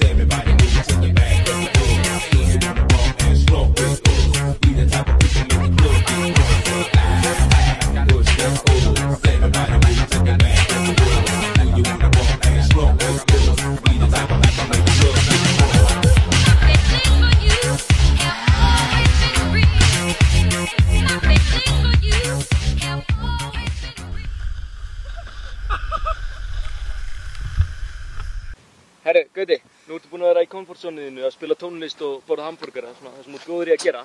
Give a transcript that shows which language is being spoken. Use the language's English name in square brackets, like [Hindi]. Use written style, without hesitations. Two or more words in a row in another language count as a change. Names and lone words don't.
[English] Everybody move to the back of the booze. Do you wanna bump and slump with us? We the type of people make the club get drunk. Push that booze. Everybody move to the back of the booze. Do you wanna bump and slump with us? We the type of people make the club get drunk. [Icelandic] Herri, Gauti, nú ertu búinn að vera í komfortzónuðinu að spila tónlist og borða hamborgara, svona það sem þú ert góður í að gera.